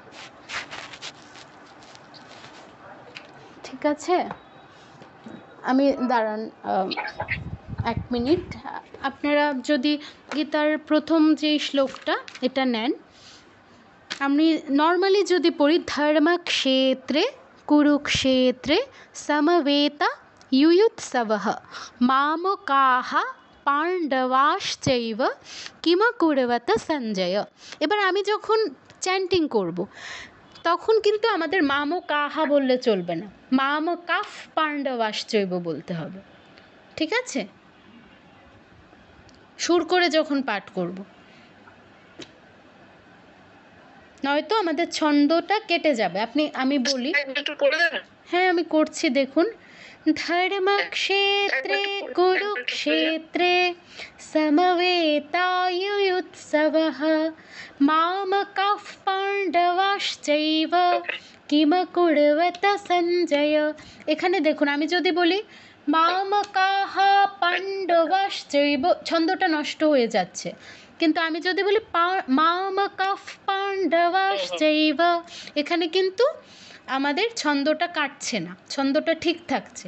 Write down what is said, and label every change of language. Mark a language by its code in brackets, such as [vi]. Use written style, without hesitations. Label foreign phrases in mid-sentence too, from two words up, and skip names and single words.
[bn] ঠিক আছে, আমি দাঁড়ান 1 মিনিট। আপনারা যদি গীতার প্রথম যে শ্লোকটা এটা নেন, আমি নর্মালি যদি পড়ি, [sa] ধর্মক্ষেত্রে কুরুক্ষেত্রে সমবেতা युयुत्सवः मामकाः পাণ্ডবাশ্চৈব কিমকুর্বত সঞ্জয়। [bn] এবার আমি যখন চ্যান্টিং করব তখন কিন্তু আমাদের মামকাহা বললে চলবে না, [sa] মামকাফ পাণ্ডবাশ্চৈব [bn] বলতে হবে। ঠিক আছে, সুর করে যখন পাঠ করব, নয়তো আমাদের ছন্দটা কেটে যাবে। আমি বলি, হ্যাঁ আমি করছি, দেখুন। [sa] ধর্মক্ষেত্রে কুরুক্ষেত্রে সমবেতাयुयुत्सवः मामकाः पाण्डवाश्चैव কিমকুর্বত সঞ্জয়। [bn] এখানে দেখুন, আমি যদি বলি [sa] মামকাः পাণ্ডবাশ্চৈব, [bn] ছন্দটা নষ্ট হয়ে যাচ্ছে। কিন্তু আমি যদি বলি [sa] মামকাः পাণ্ডবাশ্চৈব, [bn] এখানে কিন্তু আমাদের ছন্দটা কাটছে না, ছন্দটা ঠিক থাকছে।